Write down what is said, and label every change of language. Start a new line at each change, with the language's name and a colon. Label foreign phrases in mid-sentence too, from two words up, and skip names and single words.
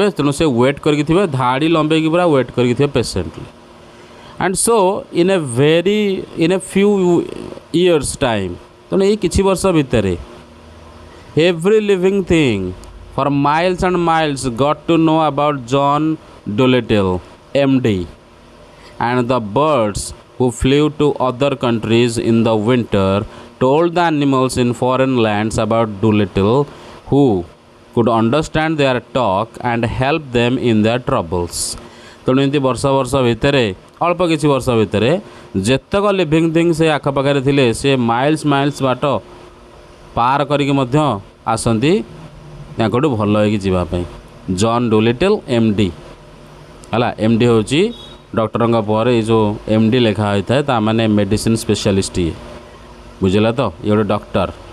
Odia: ତେଣୁ ସେ ୱେଟ୍ କରିକି ଥିବେ, ଧାଡ଼ି ଲମ୍ବେଇକି ପୁରା ୱେଟ୍ କରିକି ଥିବେ ପେସେଣ୍ଟଲି।
English: and so in a few years time,
Odia: ତେଣୁ ଏଇ କିଛି ବର୍ଷ ଭିତରେ
English: every living thing for miles and miles got to know about John Doolittle MD, and the birds who flew to other countries in the winter told the animals in foreign lands about Doolittle, who could understand their talk and help them in their troubles.
Odia: ତେଣୁ ଏମିତି ବର୍ଷ ଭିତରେ, ଅଳ୍ପ କିଛି ବର୍ଷ ଭିତରେ ଯେତେକ
English: living thing
Odia: ସେ ଆଖପାଖରେ ଥିଲେ ସେ ମାଇଲ୍ସ ବାଟ ପାର କରିକି ମଧ୍ୟ ଆସନ୍ତି ତାଙ୍କଠୁ ଭଲ ହେଇକି ଯିବା ପାଇଁ। ଜନ୍ ଡୋଲିଟଲ୍ MD ହେଲା, MD ହେଉଛି ଡକ୍ଟରଙ୍କ ପରେ ଏଇ ଯେଉଁ MD ଲେଖା ହୋଇଥାଏ ତା ମାନେ
English: medicine specialist,
Odia: ଇଏ ବୁଝିଲା ତ, ଇଏ ଗୋଟେ ଡକ୍ଟର।